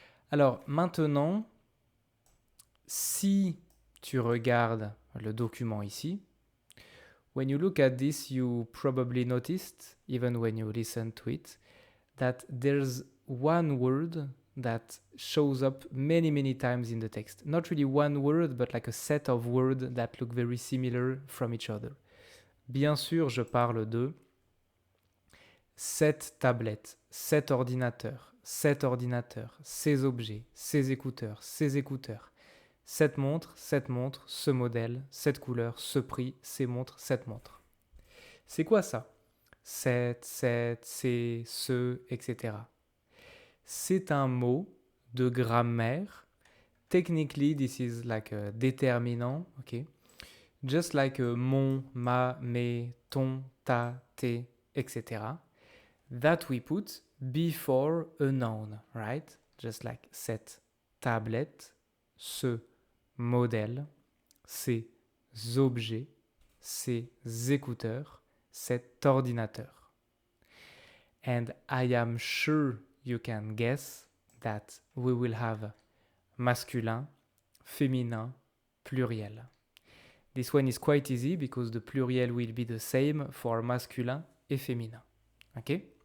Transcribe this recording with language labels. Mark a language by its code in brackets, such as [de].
[fr] Alors maintenant, si tu regardes le document ici, [en] when you look at this, you probably noticed, even when you listen to it, that there's one word that shows up many times in the text. Not really one word, but like a set of words that look very similar from each other. [fr] Bien sûr, je parle de 7 tablettes, 7 ordinateurs, 7 ordinateurs, ces objets, ces écouteurs, 7 montres, ce modèle, cette couleur, ce prix, ces montres, cette montre. C'est quoi ça? 7, c'est, ce, etc. C'est un mot de grammaire. [en] Technically, this is like a déterminant, okay? Just like a [fr] mon, ma, mes, ton, ta, tes, [en] etc. That we put before a noun, right? Just like [fr] cette tablette, ce modèle, ces objets, ces écouteurs, cet ordinateur. [en] And I am sure you can guess that we will have masculin, féminin, pluriel. This one is quite easy because the pluriel will be the same for [fr] masculin et féminin. [en] Okay?